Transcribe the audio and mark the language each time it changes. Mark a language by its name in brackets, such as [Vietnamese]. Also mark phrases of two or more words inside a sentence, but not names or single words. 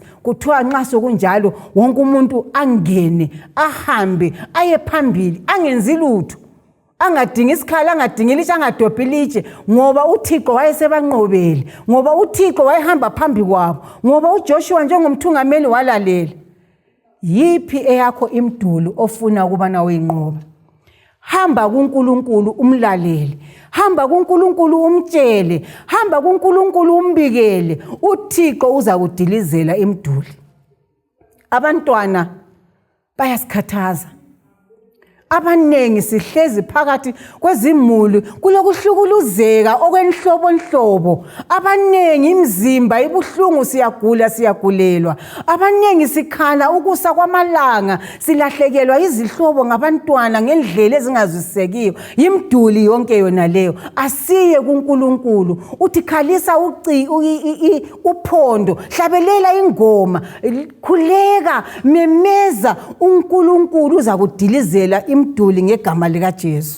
[North Ndebele] Kuthiwa nxa sokunjalo wonke umuntu angene, ahambe, aye phambili, angenzi lutho, angadingi isikhala, angadingi ilitshe, angadobhi ilitshe, ngoba uThixo wayesebanqobele, ngoba uThixo wayehamba phambi kwabo, ngoba uJoshua njengomthungameli walalela. Yiphi eyakho imduli ofuna ukubana uyinqoba? Hamba kuNkulunkulu umlalele, hamba kuNkulunkulu umtshele, hamba kuNkulunkulu umbikele, uThixo uzakudilizela imduli. Abantwana bayasikhathaza. Abanengi sihlezi phakathi kwezimuli kulokuhlukuluzeka okwenhlobonhlobo. Abanengi imizimba ibuhlungu, siyagulelwa. Abanengi sikhala ukusa kwamalanga, silahlekelwa izihlobo ngabantwana ngendlela ezingazwisisekiyo. Imduli yonke yona leyo. Asiye kuNkulunkulu, uthi khalisa uphondo, hlabelela ingoma, khuleka, memeza, uNkulunkulu uzakudilizela imduli ngegama likaJesu.